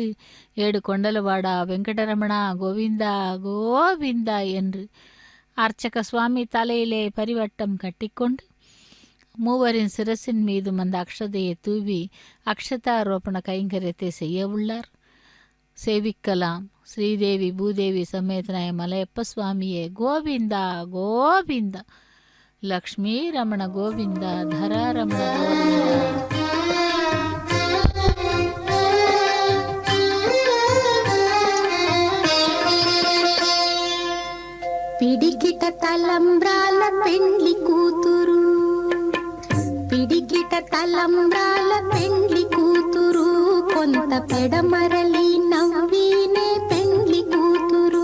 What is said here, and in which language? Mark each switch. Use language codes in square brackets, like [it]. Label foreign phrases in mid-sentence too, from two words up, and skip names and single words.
[ta] ஏடு கொண்டலவாடா வெங்கடரமணா கோவிந்தா கோவிந்தா என்று அர்ச்சக சுவாமி தலையிலே பரிவட்டம் கட்டிக்கொண்டு மூவரின் சிரசின் மீதும் அந்த அக்ஷதையை தூவி அக்ஷதாரோபண கைங்கரியத்தை செய்ய உள்ளார். சேவிக்கலாம். ஸ்ரீதேவி பூதேவி சமேதனாய மலையப்ப சுவாமியே கோவிந்தா கோவிந்தா. லக்ஷ்மி ரமண கோவிந்தா தரா ரமண கோவிந்தா. [te] పిడికిట తలంబ్రాల పెండ్లి కూతురు, పిడికిట తలంబ్రాల పెండ్లి కూతురు, కొంత పెడమరలి నవ్వీనే పెండ్లి కూతురు.